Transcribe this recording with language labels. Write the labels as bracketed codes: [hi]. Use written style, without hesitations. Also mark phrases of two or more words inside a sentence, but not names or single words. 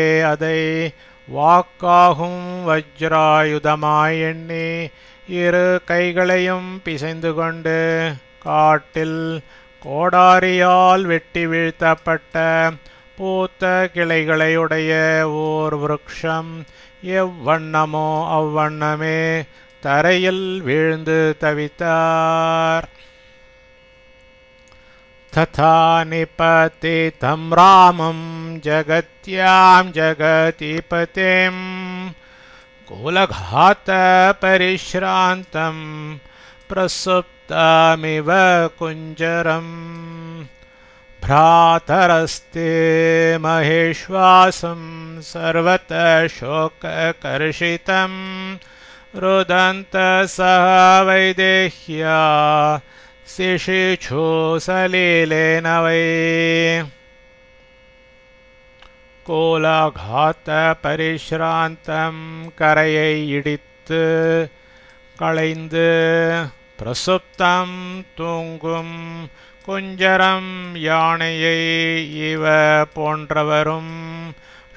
[ta] அதை வாக்காகும் வஜ்ராயுதமாய் எண்ணி இரு கைகளையும் பிசைந்து கொண்டு காட்டில் கோடாரியால் வெட்டி வீழ்த்தப்பட்ட பூத்த கிளைகளையுடைய ஓர் விருக்ஷம் எவ்வண்ணமோ அவ்வண்ணமே தரையில் வீழ்ந்து தவித்தார். [sa] तथा निपतितं रामं जगत्यां जगतिपतिं कुलघातपरिश्रान्तं प्रसुप्तमिव कुञ्जरम्. भ्रातरस्ते महेश्वासं सर्वतः शोककर्षितं रुदन्तः सह वैदेह्या सिषिचुः सलिलेन वै. कुलघात परिश्रान्तं [ta] கரையை இடித்து களைந்து பிரசுப்தம் தூங்கும் குஞ்சரம் யானையை இவ போன்றவரும்